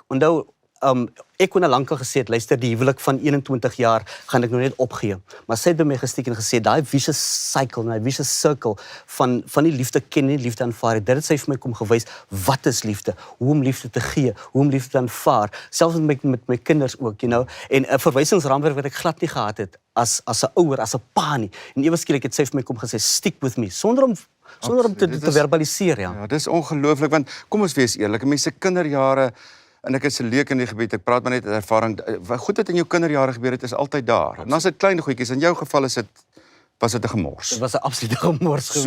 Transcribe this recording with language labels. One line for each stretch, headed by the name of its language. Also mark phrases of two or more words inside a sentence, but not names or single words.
Afrikaans: Onthou, ek kon al lankal gesê het, luister, die huwelik van 21 jaar gaan ek nou net opgee. Maar sy het by my gestiek en gesê, daai
English: vicious cycle,
Afrikaans: daai
English: vicious circle
Afrikaans: van die liefde ken nie, liefde aanvaar. Dit het sy vir my kom gewys, wat is liefde? Hoe om liefde te gee, hoe om liefde te aanvaar. Selfs met my kinders ook,
English: you know.
Afrikaans: En 'n verwysingsraamwerk wat ek glad nie gehad het as 'n ouer, as 'n pa nie. En ewe skielik het sy vir my kom gesê,
English: stick with me,
Afrikaans: sonder om te verbaliseer, ja. Ja, dis ongelooflik, want kom ons wees eerlik, mense kinderjare, en ek is 'n leek in die gebied, ek praat maar net uit ervaring, wat goed het in jou kinderjare gebeur het, is altyd daar. En as dit klein goedjies, in jou geval was dit 'n gemors. Dit was 'n absolute gemors geweest.